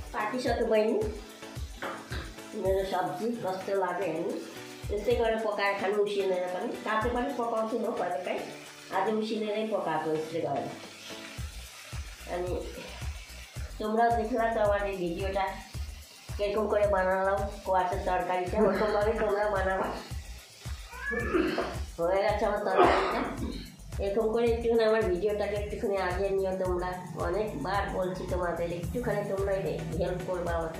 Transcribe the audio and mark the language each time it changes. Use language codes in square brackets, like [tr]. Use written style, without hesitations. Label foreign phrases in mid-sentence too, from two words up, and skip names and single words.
[ne] काटिसक्यो बहिनी मेरो सब्जी कस्तो लाग्यो हेर्नु। त्यस्तै गरेर पकाएर खानु उसिनेर पनि, काँचो पनि पकाउँछु म कहिलेकाहीँ। आज उसिनेरै पकाएको यसले गरेर। [bn] अनि তোমরা দেখলা তো আমার এই ভিডিওটা কিরকম করে বানালাম কোয়াশের তরকারিটা, ওরকমভাবে তোমরা বানাবো। হয়ে গেছে আমার তরকারিটা। এরকম করে একটুখানি আমার ভিডিওটাকে একটুখানি আগিয়ে নিও তোমরা। অনেকবার বলছি তোমাদের, একটুখানি তোমরা হেল্প করবা আমাকে।